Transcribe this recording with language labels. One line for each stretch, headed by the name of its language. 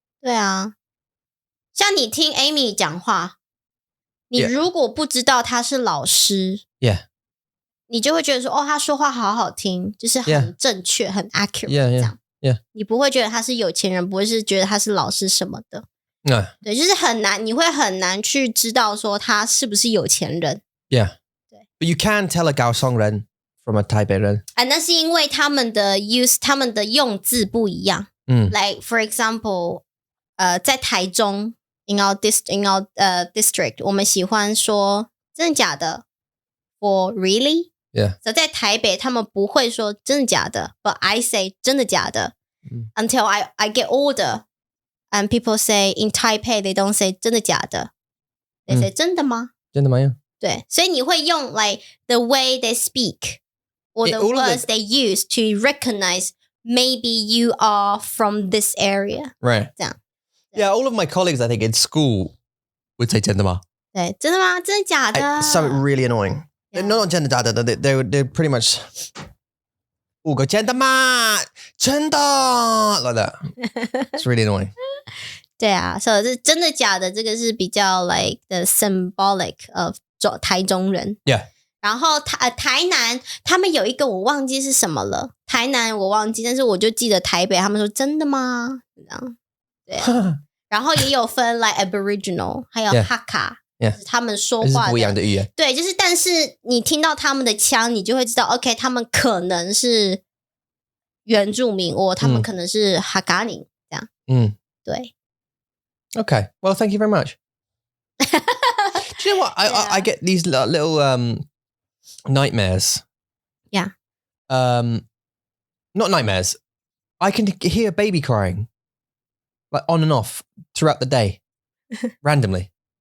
Chinese: 对啊，像你听 Amy 讲话，你如果不知道她是老师
English: Yeah.
Chinese: 你就会觉得说她说话好好听，就是很正确很 accurate 这样。你不会觉得她是有錢人，不会是觉得她是老师什么的。对，就是很难，你会很难去知道说她是不是有钱人。
English: Yeah. But you can tell a 高雄人 from a 台北人。
Chinese: 那是因为他们的用字不一样。
English: Like for example,
Chinese: 在台中
English: in our district,
Chinese: 我们喜欢说真的假的
English: for really? Yeah.
Chinese: So 在台北他们不会说真的假的
English: but I say
Chinese: 真的假的。
English: Until I get older and people say in Taipei they don't say 真的假的 they say 真的吗？
Chinese: 真的吗？对，所以你会用
English: like the way they speak or the words they use to recognize maybe you are from this area. Right.
Chinese: 这样。
English: Yeah, all of my colleagues, I think, in school would say 真的吗？
Chinese: 对，真的吗？真的假的？
English: So really annoying. Yeah. Not 真的假的 they're pretty much 五个真的吗？
Chinese: 真的 like that.
English: It's really annoying.
Chinese: 对啊，所以这真的假的这个是比较
English: like the symbolic of
Chinese: 台中人。
English: Yeah.
Chinese: 然后台南他们有一个我忘记是什么了，台南我忘记，但是我就记得台北他们说真的吗？这样。对啊。然后也有分 like Aboriginal 还有 Hakka， 就是他们说话的不一样的语言。对，就是但是你听到他们的腔，你就会知道 OK 他们可能是原住民，或他们可能是 Hakka 这样。对。
English: Okay. Well, thank you very much. Do you know what? I get these little nightmares. Yeah. Not nightmares. I can hear a baby crying, like on and off throughout the day, randomly.